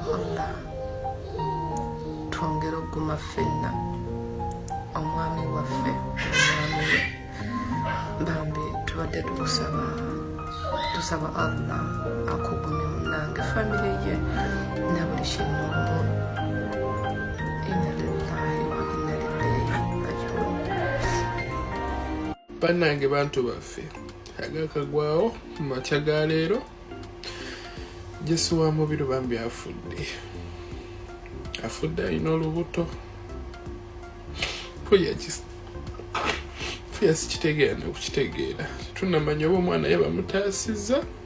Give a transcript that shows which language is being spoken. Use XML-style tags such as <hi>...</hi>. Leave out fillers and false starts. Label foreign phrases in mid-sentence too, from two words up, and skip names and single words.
<lg>Allah twongere okuguma ffenna omwami waffe omwami we bambi tubadde tusaba Allah akugumye munnange famire ye na buli kimu</lg> <ar>إنا لله وإنا إليه راجعون.</ar> <lg>Bannange bantu baffe agakagwawo mu makya ga leero Jessy wa Mubiru bambi afudde alina olubuto fuya sikitegeera nekukitegeera tunamanya oba omwana ye bamutaasizza</lg>